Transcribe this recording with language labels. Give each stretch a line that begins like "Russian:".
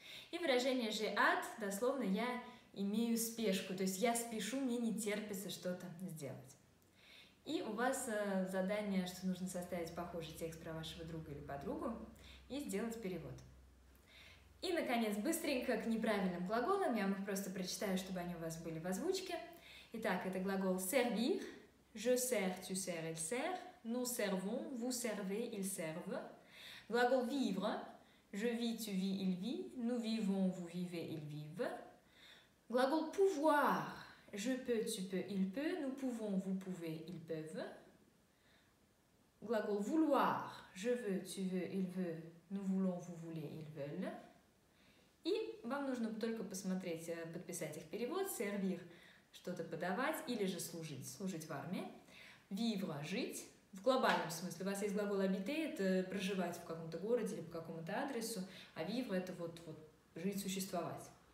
Russian: И выражение «j'ai hâte», дословно «я имею спешку», то есть «я спешу, мне не терпится что-то сделать». И у вас задание, что нужно составить похожий текст про вашего друга или подругу и сделать перевод. И, наконец, быстренько к неправильным глаголам, я вам их просто прочитаю, чтобы они у вас были в озвучке. Итак, это глагол «servir»,
French: je sers, tu sers, il sert. Nous servons, vous servez, ils servent. Gлагол vivre, je vis, tu vis, il vit. Nous vivons, vous vivez, ils vivent. Gлагол pouvoir, je peux, tu peux, il peut. Nous pouvons, vous pouvez, ils peuvent. Gлагол vouloir, je veux, tu veux, il veut. Nous voulons, vous voulez, ils veulent.
Russian: И вам нужно только подписать их перевод, servir, что-то подавать или же служить в армии. Vivre – жить. В глобальном смысле. У вас есть глагол habiter – это проживать в каком-то городе или по какому-то адресу, а vivre – это вот жить, существовать.